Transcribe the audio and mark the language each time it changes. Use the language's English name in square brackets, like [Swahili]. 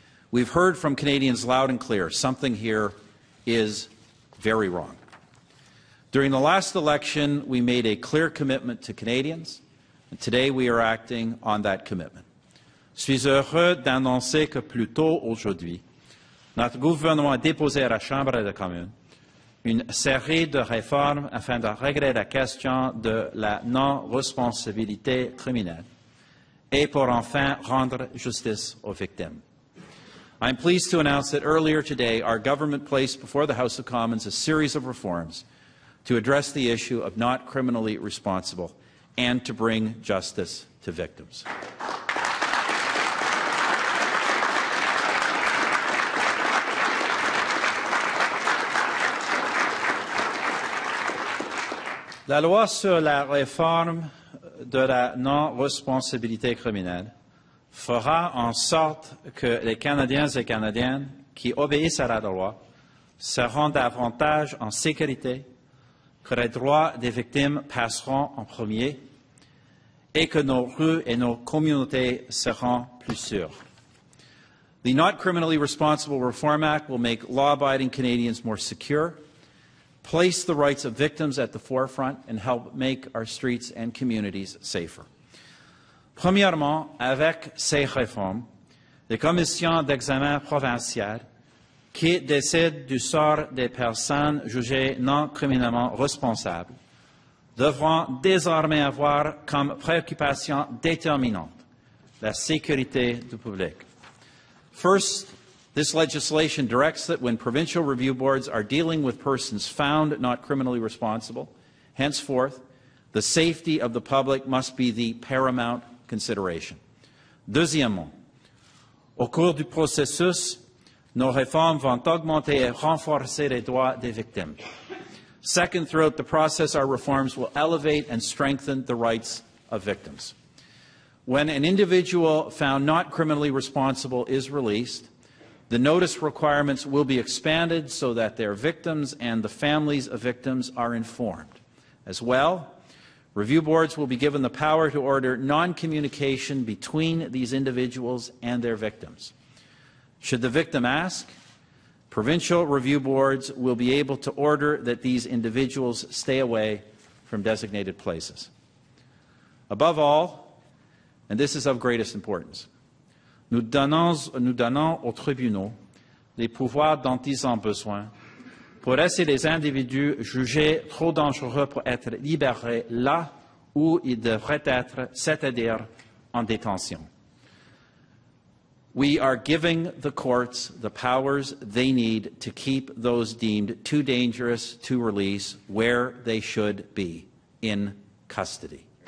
[English] We've heard from Canadians loud and clear, something here is very wrong. During the last election, we made a clear commitment to Canadians, and today we are acting on that commitment. [French] Je suis heureux d'annoncer que plus tôt aujourd'hui, notre gouvernement a déposé à la Chambre des communes une série de réformes afin de régler la question de la non-responsabilité criminelle et pour enfin rendre justice aux victimes. [English] I am pleased to announce that earlier today our government placed before the House of Commons a series of reforms to address the issue of not criminally responsible and to bring justice to victims. [French] La loi sur la réforme de la non-responsabilité criminelle fera en sorte que les Canadiens et Canadiennes qui obéissent à la loi seront davantage en sécurité, que les droits des victimes passeront en premier et que nos rues et nos communautés seront plus sûres. [English] The Not Criminally Responsible Reform Act will make law-abiding Canadians more secure, place the rights of victims at the forefront, and help make our streets and communities safer. [French] Premièrement, avec ces réformes, les commissions d'examen provinciales qui décident du sort des personnes jugées non criminellement responsables devront désormais avoir comme préoccupation déterminante la sécurité du public. [English] First, this legislation directs that when provincial review boards are dealing with persons found not criminally responsible, henceforth, the safety of the public must be the paramount consideration. [French] Deuxièmement, au cours du processus, nos réformes vont augmenter et renforcer les droits des victimes. [English] Second, throughout the process, our reforms will elevate and strengthen the rights of victims. When an individual found not criminally responsible is released, the notice requirements will be expanded so that their victims and the families of victims are informed. As well, review boards will be given the power to order non-communication between these individuals and their victims. Should the victim ask, provincial review boards will be able to order that these individuals stay away from designated places. Above all, and this is of greatest importance, [French] nous donnons aux tribunaux les pouvoirs dont ils ont besoin pour laisser les individus jugés trop dangereux pour être libérés là où ils devraient être, c'est-à-dire en détention. [English] We are giving the courts the powers they need to keep those deemed too dangerous to release where they should be, in custody.